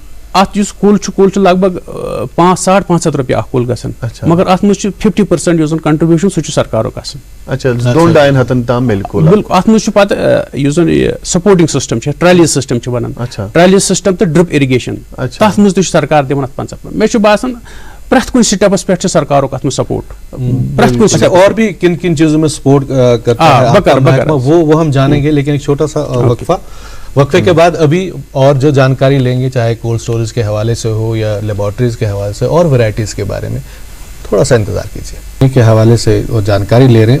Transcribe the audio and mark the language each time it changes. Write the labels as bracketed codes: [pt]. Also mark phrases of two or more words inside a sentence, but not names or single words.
[ks] ات یُس کُل چھُ لگ بگ 500-550 رۄپیہِ اکھ کُل گژھان مگر اتھ منٛز چھُ 50% یُس زن کنٹربیوٗشن سُہ چھُ سرکارُک آسان اچھا 2-2.5 ہتن تام مِلہِ کُل بالکل اتھ منٛز چھُ پتہٕ یُس زن یہِ [en] supporting system [ks] چھُ [en] trolleys system [ks] چھُ ونان [en] trolleys system [ks] تہٕ [en] drip irrigation [ks] تتھ منٛز تہِ چھُ سرکار دِوان اتھ 50%. مےٚ چھُ باسان پرٛٮ۪تھ کُنہِ سٹیپس پٮ۪ٹھ چھُ سرکارُک اتھ منٛز سپورٹ پرٛٮ۪تھ کُنہِ [ur] اور بھی کن کن چیزوں میں سپورٹ کرتا ہے وہ ہم جانیں گے لیکن ایک چھوٹا سا وقفے کے بعد ابھی اور جو جانکاری لیں گے چاہے [en] cold storage [ur] کے حوالے سے ہو یا لیبارٹریز کے حوالے سے اور ورائٹیز کے بارے میں تھوڑا سا انتظار کیجیے کے حوالے سے وہ جانکاری لے رہے ہیں.